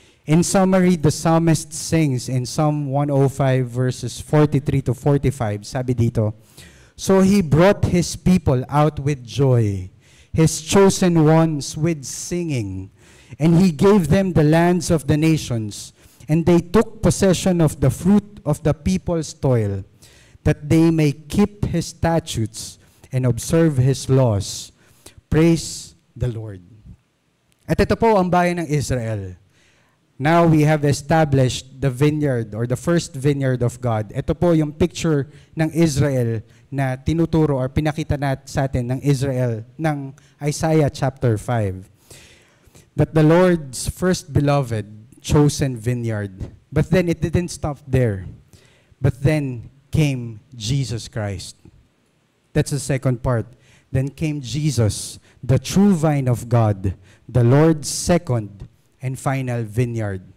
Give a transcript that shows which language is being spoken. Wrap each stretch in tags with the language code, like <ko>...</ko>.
<en>In summary, the psalmist sings in Psalm 105 verses 43 to 45,</en> <tl>sabi dito,</tl> <en>"So he brought his people out with joy, his chosen ones with singing, and he gave them the lands of the nations, and they took possession of the fruit of the people's toil, that they may keep his statutes and observe his laws. Praise the Lord."</en> <tl>At ito po ang bayan ng Israel.</tl> <en>Now we have established the vineyard or the first vineyard of God.</en> <tl>Ito po yung picture ng Israel na tinuturo or pinakita sa atin ng Israel ng Isaiah chapter 5.</tl> <en>That the Lord's first beloved chosen vineyard. But then it didn't stop there. But then came Jesus Christ. That's the second part. Then came Jesus, the true vine of God, the Lord's second and final vineyard.</en>